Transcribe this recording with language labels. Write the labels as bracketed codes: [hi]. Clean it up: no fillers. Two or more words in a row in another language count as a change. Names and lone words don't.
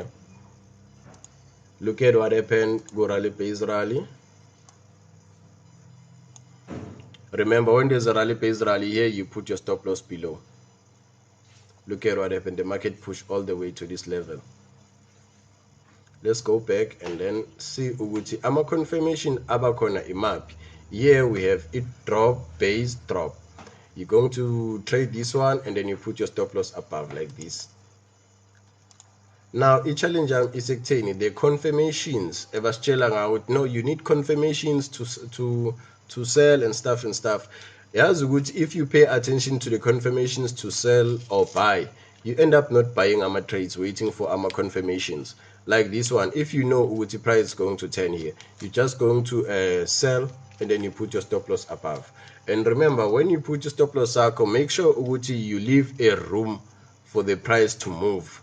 [en] Look at what happened. Go rally based rally. Remember, when there's a rally based rally here, you put your stop loss below. Look at what happened. The market pushed all the way to this level. Let's go back and then see [zu] ukuthi ama confirmation abakhona imaphi. [en] Here we have it drop based drop. You're going to trade this one, and then you put your stop loss above like this. Now i-challenge is ekutheni the confirmations [zu] ebasitshela ngawo, [en] no, you need confirmations to sell and stuff. [zu] Yazi ukuthi [en] if you pay attention to the confirmations to sell or buy, you end up not buying ama trades, waiting for ama confirmations. Like this one, if you know ukuthi price is going to turn here, you're just going to sell, and then you put your stop loss above. And remember, when you put your stop loss circle, make sure ukuthi you leave a room for the price to move.